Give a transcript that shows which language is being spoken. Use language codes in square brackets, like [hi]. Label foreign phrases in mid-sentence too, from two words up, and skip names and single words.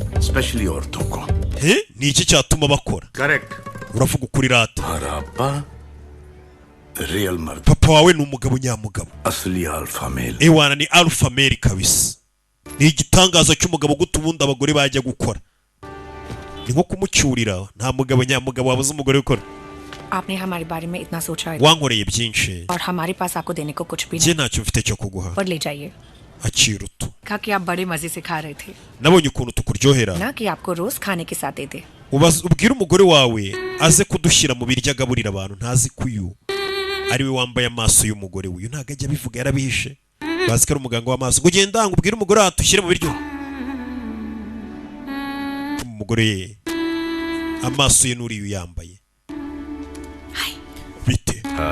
[rw] ni iki cyatuma bakora? uravuga ukuri rata. papa wawe ni umugabo nyamugabo. ewana ni [en] alpha male [rw] kabisa. ni igitangaza cy'umugabo guta ubundi abagore bajya gukora. ni nko kumucyurira. nta mugabo nyamugabo wabuze umugore gukora. [hi] आपने हमारे बारे में इतना सोचा है [rw] wankoreye byinshi [hi] और हमारे पास आपको देने को कुछ भी नहीं. [rw] ntacyo mfite cyo kuguha. [hi] और ले जाइए. [rw] akira utu. [hi] कहा कि आप बड़े मजे से खा रहे थे. [rw] nabonye ukuntu tukuryohera. [hi] ना कि आपको रोज खाने के साथ देते. [rw] ubwira umugore wawe aze kudushyira mu biryo agaburira abantu. ntazi ko uyu ari we wambaye amaso y'umugore we. uyu ntabwo ajya abivuga yarabihishe. bazi ko ari umuganga w'amaso. ngo ugenda ngo ubwire umugore wawe atushyire mu biryo. umugore ye amaso ye n'uriya yambaye bite.